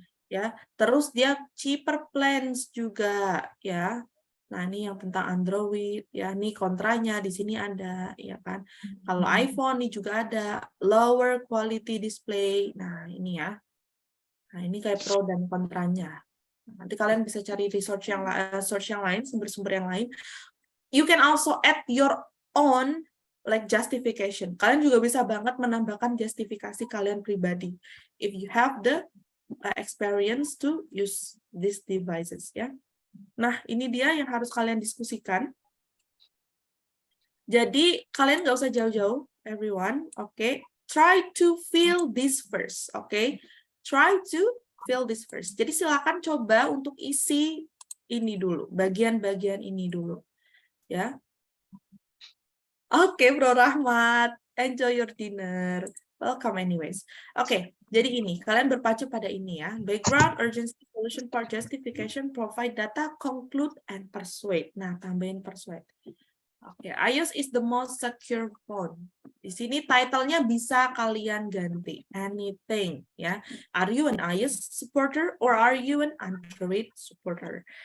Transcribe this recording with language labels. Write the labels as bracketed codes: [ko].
[id] Ya, terus dia [en] cheaper plans [id] juga ya. Nah, ini yang tentang Android ya, ini kontranya di sini ada ya kan. Kalau iPhone ini juga ada [en] lower quality display. [id] Nah, ini ya. Nah, ini kayak pro dan kontranya. Nanti kalian bisa cari research yang lain, sumber-sumber yang lain. [en] You can also add your own like justification. [id] Kalian juga bisa banget menambahkan justifikasi kalian pribadi. [en] If you have the experience to use these devices ya. [id] Nah, ini dia yang harus kalian diskusikan. Jadi kalian nggak usah jauh-jauh, everyone. [en] Okay, try to feel this first. Okay, try to feel this first. [id] Jadi silakan coba untuk isi ini dulu, bagian-bagian ini dulu, ya. [en] Oke, Bro Rahmat, enjoy your dinner. Welcome anyways. [id] Oke, jadi ini, kalian berpacu pada ini ya. [en] Background, urgency, solution, part, justification, provide data, conclude, and persuade. [id] Nah, tambahin [en] persuade. Oke, iOS is the most secure phone. [id] Di sini title-nya bisa kalian ganti. Anything, ya. [en] Are you an iOS supporter or are you an Android supporter?